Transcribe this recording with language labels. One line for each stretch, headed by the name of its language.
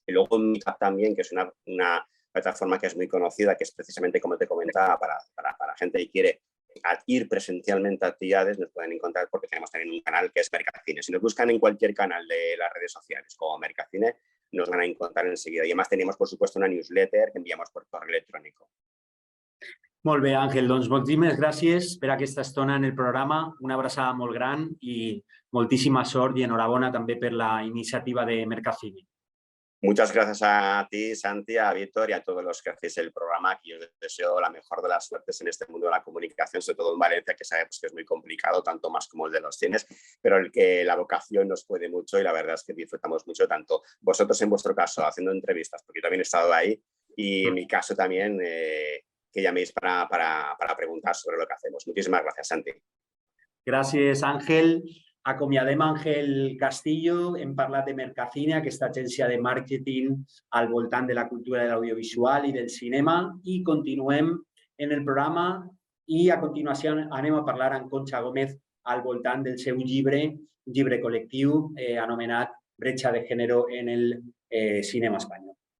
Spanish: Y luego en Meetup también, que es una plataforma que es muy conocida, que es precisamente, como te comentaba, para gente que quiere ir presencialmente a actividades, nos pueden encontrar porque tenemos también un canal que es Mercacine. Si nos buscan en cualquier canal de las redes sociales como Mercacine, nos van a encontrar enseguida. Y además tenemos, por supuesto, una newsletter que enviamos por correo electrónico.
Catalan: Molt bé, Àngel. Doncs moltíssimes gràcies per aquesta estona en el programa. Una abraçada molt gran i moltíssima sort i enhorabona també per la iniciativa de Mercacine.
Spanish: Muchas gracias a ti, Santi, a Víctor y a todos los que hacéis el programa, que yo les deseo la mejor de las suertes en este mundo de la comunicación, sobre todo en Valencia, que sabemos que es muy complicado, tanto más como el de los cines, pero el que la vocación nos puede mucho y la verdad es que disfrutamos mucho, tanto vosotros en vuestro caso haciendo entrevistas, porque yo también he estado ahí, y en mi caso también que llaméis para preguntar sobre lo que hacemos. Muchísimas gracias, Santi.
Catalan: Gràcies, Àngel. Acomiadem Àngel Castillo, hem parlat de Mercacine, aquesta agència de màrqueting al voltant de la cultura de l'audiovisual i del cinema, i continuem en el programa i a continuació anem a parlar amb Concha Gómez al voltant del seu llibre, un llibre col·lectiu anomenat Bretxa de Género en el cinema espanyol.